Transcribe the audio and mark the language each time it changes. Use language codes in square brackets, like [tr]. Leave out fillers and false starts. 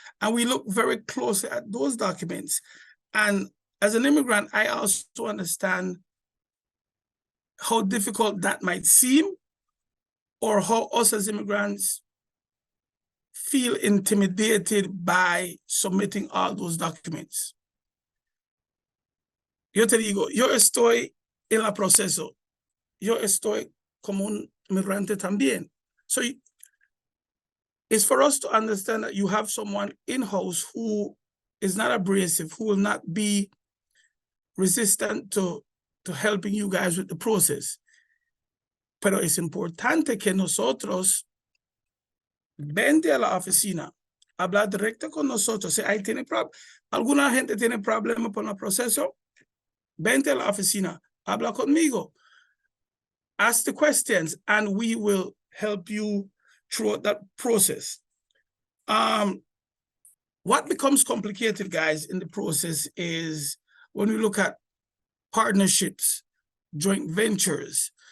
[en] And we look very closely at those documents. And as an immigrant, I also understand how difficult that might seem, or how us as immigrants feel intimidated by submitting all those documents. [es] Yo te digo, yo estoy en el proceso. Yo estoy como un migrante también. [en] So it's for us to understand that you have someone in-house who is not abrasive, who will not be resistant to helping you guys with the process. [es] Pero es importante que nosotros vente a la oficina, hablar directo con nosotros. Si ahí tiene alguna gente tiene problema con el proceso, vente a la oficina, habla conmigo. [en] Ask the questions and we will help you throughout that process. What becomes complicated, guys, in the process is when we look at partnerships, joint ventures.